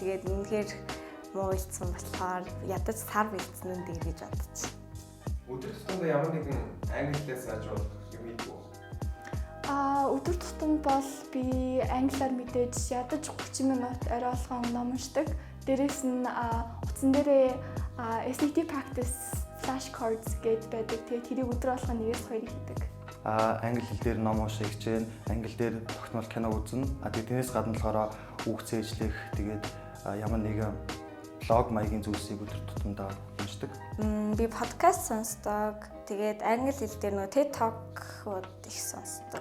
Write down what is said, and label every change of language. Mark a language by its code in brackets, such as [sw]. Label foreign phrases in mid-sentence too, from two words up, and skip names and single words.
[mn] Тэгээд үнэхээр муу бэлдсэн болохоор ядаж сар бэлдсэн нь гэж бодчих. Өдөр тутамдаа ямар нэгэн англи хэлээр сайжруулах юм ийгүү. Өдөр тутамд бол би англиар мэдээж ядаж 30 минут орой болгон ном уншдаг. Дээрээс нь утсан дээрээ [en] SAT practice flashcards [mn] гэж байдаг. Тэгээд тэрийг өдөр болгон 1-2 хийдэг. Англи хэл дээр ном унших хичээн, англи дээр тогтмол кино үзнэ. Тэгээд тэрнээс гадна болохоор үг цээжлэх, тэгээд ямар нэгэн блог маягийн зүйлсийг өдөр тутамдаа уншдаг. Би подкаст сонсдог. Тэгээд англи хэл дээр нөгөө TED Talk-ууд их сонсдог.